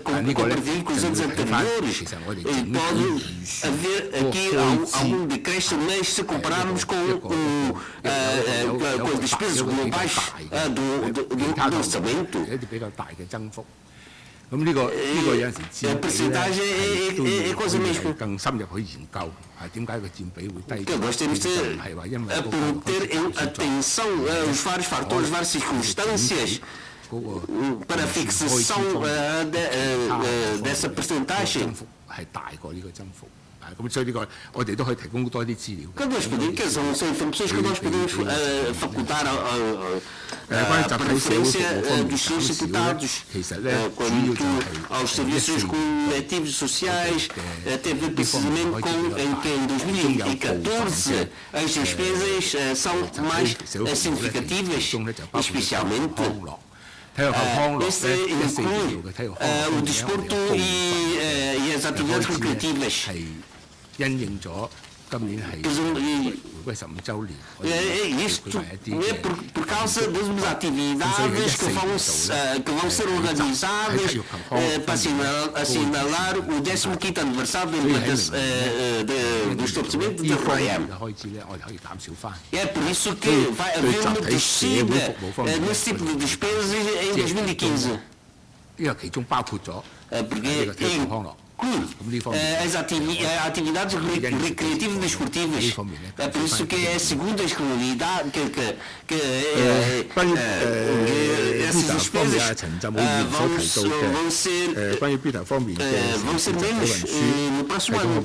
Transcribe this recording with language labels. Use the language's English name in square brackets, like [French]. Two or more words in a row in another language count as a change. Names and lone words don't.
[Cantonese] 但呢個咧就要睇翻，其實我哋整體預算個開支有個大嘅比較一啲比較大嘅增幅。咁呢個有陣時佔比咧都要可以更深入去研究，係點解個佔比會低咗？其實唔係話因為嗰 [Portuguese] para fixação dessa percentagem [Cantonese] 增幅係大過呢個增幅。咁所以呢個我哋都可以提供多啲資料。 [Portuguese] Cada explicação são informações que nós podemos facultar à preferência dos seus deputados quanto aos serviços coletivos sociais, tem a ver precisamente com que em 2014 as despesas são mais significativas, especialmente esse inclui o desporto e as atividades recreativas. [Cantonese] 因應咗今年係回歸15週年， [Portuguese] Isto é por causa das atividades que vão ser organizadas para assinalar o 15º aniversário do estabelecimento de Royal. É por isso que vai haver uma descida nesse tipo de despesas em 2015. [Cantonese] 因為其中包括咗呢個體育康樂。 [Portuguese] As atividades recreativas e desportivas. É por isso que é a segunda escolaridade que essas despesas vão ser menos no próximo ano.